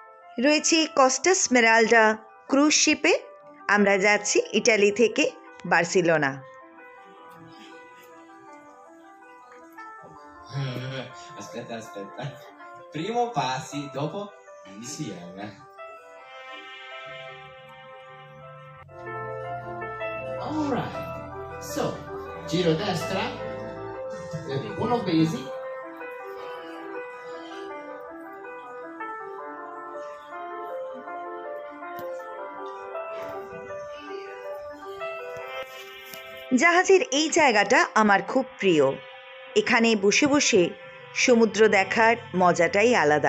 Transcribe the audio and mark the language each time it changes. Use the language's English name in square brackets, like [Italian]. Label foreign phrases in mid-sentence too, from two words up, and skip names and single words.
[Bangla] রয়েছি কস্টা স্মেরালডা ক্রুজ শিপে। আমরা যাচ্ছি ইটালি থেকে বার্সেলোনা। [Italian] Aspetta, aspetta. Primo passi, dopo insieme. [English] Alright. [Italian] So, giro destra, uno basic. [Bangla] জাহাজের এই জায়গাটা আমার খুব প্রিয়। এখানে বসে বসে সমুদ্র দেখার মজাটাই আলাদা।